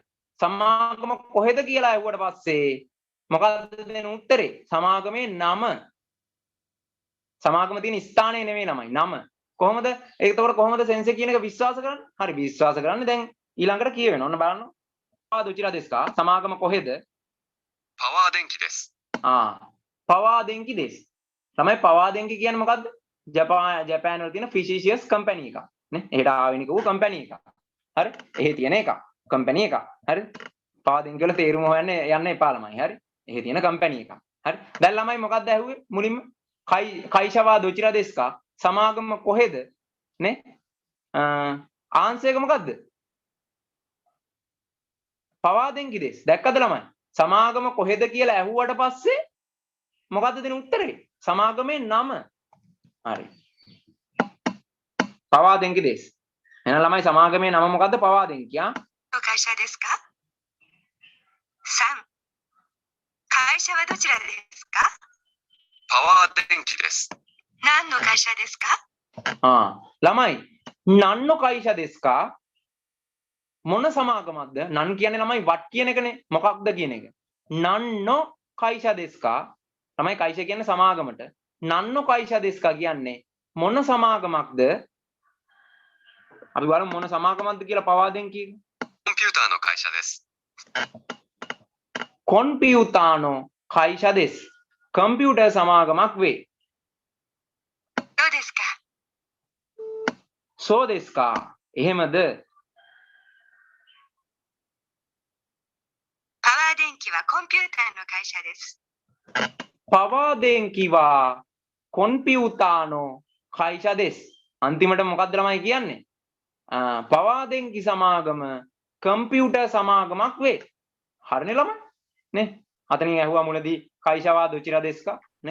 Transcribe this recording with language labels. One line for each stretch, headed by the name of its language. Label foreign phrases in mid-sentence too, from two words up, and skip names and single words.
Sinhala: සමාගම කොහෙද කියලා ඇහුවට පස්සේ මොකක්ද දෙන උත්තරේ? සමාගමේ නම. සමාගම තියෙන ස්ථානය නෙවෙයි ළමයි නම. කොහොමද? ඒකතකොට කොහොමද සෙන්සර් කියන එක විශ්වාස කරන්නේ? හරි විශ්වාස කරන්නේ දැන් ඊළඟට කියවෙනවා. ඔන්න බලන්න.
Japanese: どちらですか
Sinhala: සමාගම කොහෙද?
Japanese: パワー電気です。パワー電気です.
Sinhala: තමයි පවා දෙන්කි කියන්නේ මොකද්ද? ජපාන් වල තියෙන ෆිෂිෂියස් කම්පැනි එකක්. නේ? එහෙට ආවෙනික වූ කම්පැනි එකක්. හරි? එහෙ තියෙන එකක්. කම්පැනි එකක්. හරි? පවා දෙන්කි වල තේරුම හොයන්න යන්න එපා ළමයි. හරි? එහෙ තියෙන කම්පැනි එකක්. හරි? දැන් ළමයි මොකද්ද ඇහුවේ? මුලින්ම
Japanese: 会社はどちらですか
Sinhala: සමාගම කොහෙද? නේ? ආන්සර් එක මොකද්ද?
Japanese: パワー電気です.
Sinhala: දැක්කද ළමයි? සමාගම කොහෙද කියලා ඇහුවට පස්සේ මොකද්ද දෙන උත්තරේ? සමාගමේ නම. හරි.
Japanese: パワー電気です.
Sinhala: එහෙනම් ළමයි සමාගමේ නම මොකද්ද? පවා දෙන්කි.
Japanese: 会社ですか ?3 会社はどちらですかパワー電気です。何の会社ですか
Sinhala: ළමයි
Japanese: 何の会社ですか
Sinhala: මොන සමාගමක්ද? නන් කියන්නේ ළමයි වත් කියන එකනේ. මොකක්ද කියන එක.
Japanese: 何の会社ですか
Sinhala: ළමයි කයිෂා කියන්නේ සමාගමට.
Japanese: 何の会社ですか
Sinhala: කියන්නේ මොන සමාගමක්ද? අපි බලමු මොන සමාගමක්ද කියලා පවා දෙන් කියන්නේ.
Japanese: コンピューターの会社です。コンピューターの会社です.
Sinhala: කම්පියුටර් සමාගමක් වේ.
Japanese: そうですか。そうですか එහෙමද? パワー電気はコンピューターの会社です。パワー電気はコンピューターの会社です.
Sinhala: අන්තිමට මොකද්ද ළමයි කියන්නේ? පවා දෙන්කි සමාගම කම්පියුටර් සමාගමක් වේ. හරිනේ ළමයි? නේ? අතනින් ඇහුවා මුලදී
Japanese: 会社はどちらですか
Sinhala: නේ?